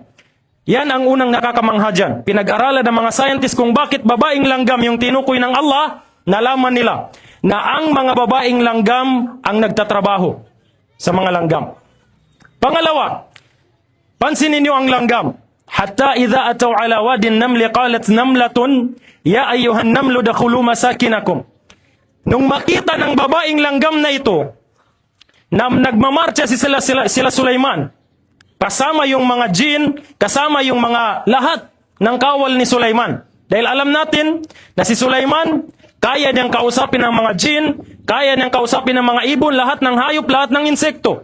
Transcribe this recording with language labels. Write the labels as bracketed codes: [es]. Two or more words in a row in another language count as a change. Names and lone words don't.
[tl] Yan ang unang nakakamangha dyan. Pinag-aralan ng mga scientists kung bakit babaeng langgam yung tinukoy ng Allah, nalaman nila na ang mga babaeng langgam ang nagtatrabaho sa mga langgam. Pangalawa, pansinin niyo ang langgam. [ar] حتى إذا أتوا على واد النمل قالت نملة يا أيها النمل ادخلوا مساكنكم. [tl] Nung makita ng babaeng langgam na ito, na nagmamarcha sila Sulaiman, kasama yung mga jin, kasama yung mga lahat ng kawal ni Sulaiman. Dahil alam natin na si Sulaiman, kaya niyang kausapin ng mga jin, kaya niyang kausapin ng mga ibon, lahat ng hayop, lahat ng insekto.